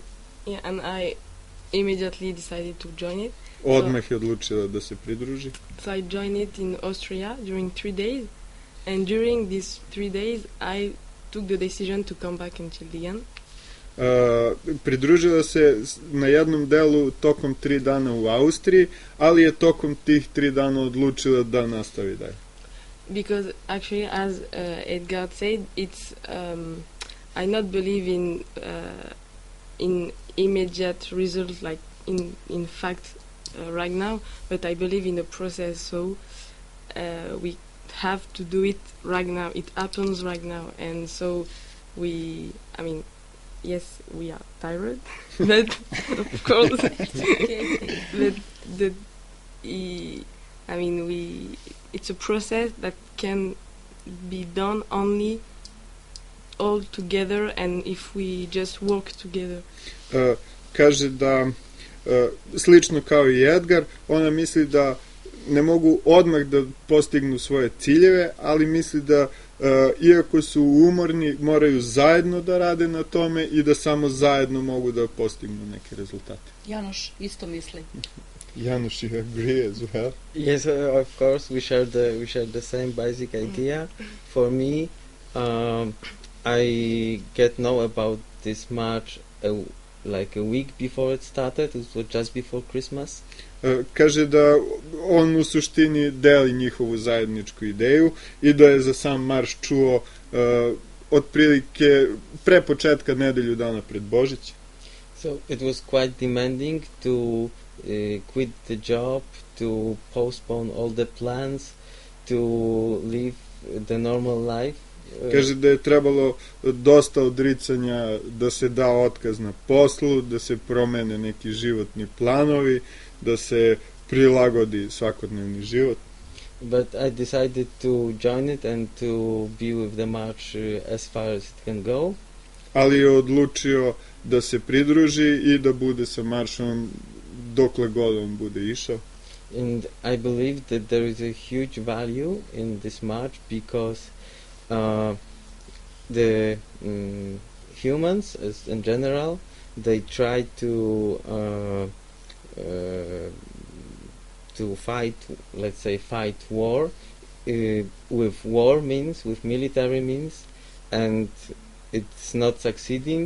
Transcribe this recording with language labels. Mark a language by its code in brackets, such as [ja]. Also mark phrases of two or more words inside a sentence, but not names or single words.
[en] Yeah, and I immediately decided to join it. [sr] Odmah je odlučila da se pridruži. [en] So I joined it in Austria during 3 days, and during these 3 days I took the decision to come back until the end. [sr] Pridružila se na jednom delu tokom 3 dana u Austriji, ali je tokom tih 3 dana odlučila da nastavi dalje. [en] Because actually, as Edgar said, it's I not believe in immediate results, like in fact right now, but I believe in the process. So we have to do it right now. It happens right now, and so yes, we are tired, but of course, but it's a process that can be done only all together, and if we just work together. [sr] Kaže da, slično kao i Edgar, ona misli da ne mogu odmah da postignu svoje ciljeve, ali misli da iako su umorni, moraju zajedno da rade na tome i da samo zajedno mogu da postignu neke rezultate. Janoš isto misli. [en] Janusz, you agree as well? Yes, of course, we share the same basic idea. For me, I get know about this march like a week before it started. It was just before Christmas. [sr] Kaže da on u suštini deli njihovu zajedničku ideju i da je za sam marš čuo otprilike pre početka nedelju dana pred Božić. [en] So it was quite demanding to quit the job, to postpone all the plans, to live the normal life. [sr] Kaže da je trebalo dosta odricanja, da se da otkaz na poslu, da se promene neki životni planovi, da se prilagodi svakodnevni život. [en] But I decided to join it and to be with the march as far as it can go. [sr] Ali je odlučio da se pridruži i da bude sa maršom dokle god on bude išao. [en] And I believe that there is a huge value in this march because the humans, as in general, they try to fight, let's say, fight war with war means, with military means, and it's not succeeding.